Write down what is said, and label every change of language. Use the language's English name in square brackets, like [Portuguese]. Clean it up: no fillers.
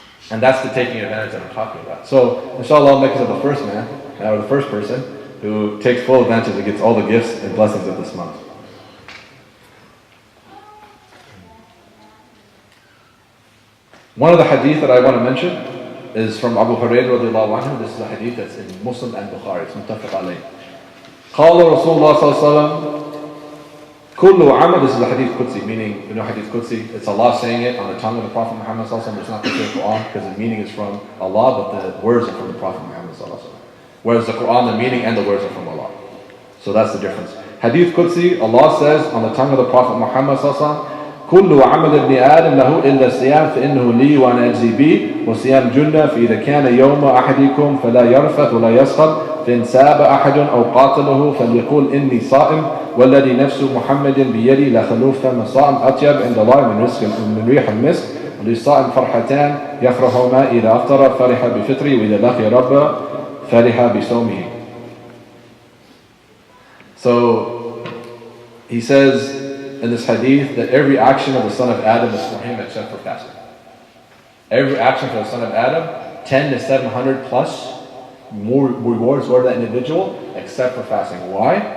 [English] And that's the taking advantage that I'm talking about. So, inshallah, I'll make us the first man, or the first person, who takes full advantage and gets all the gifts and blessings of this month. One of the hadith that I want to mention is from Abu Hurairah radiallahu anhu. This is a hadith that's in Muslim and Bukhari. It's muttafaq alayh. [Arabic] قال رسول الله صلى الله عليه وسلم كل عمل. [English] This is a hadith Qudsi, meaning, hadith Qudsi. It's Allah saying it on the tongue of the Prophet Muhammad sallallahu alaihi wasallam. It's not the Quran because the meaning is from Allah, but the words are from the Prophet Muhammad sallallahu alaihi wasallam. Whereas the Quran, the meaning and the words are from Allah. So that's the difference. Hadith Qudsi, Allah says on the tongue of the Prophet Muhammad sallallahu alaihi wasallam, [Arabic] كل عمل ابن آدم له إلا الصيام فإنه لي وأنا أجزي به وصيام جنة فإذا كان يوم أحدكم فلا يرفث ولا يسخط فإن ساب أحد أو قاتله فليقول إني صائم والذي نفس محمد بيدي لخلوف فم صائم أطيب عند الله من ريح المسك وللصائم فرحتان يفرحهما إذا أفطر فرح بفطره وإذا لقي ربه فرح بصومه. [English] So he says in this hadith that every action of the son of Adam is for him except for fasting. Every action for the son of Adam, 10 to 700 plus more rewards for that individual except for fasting. Why?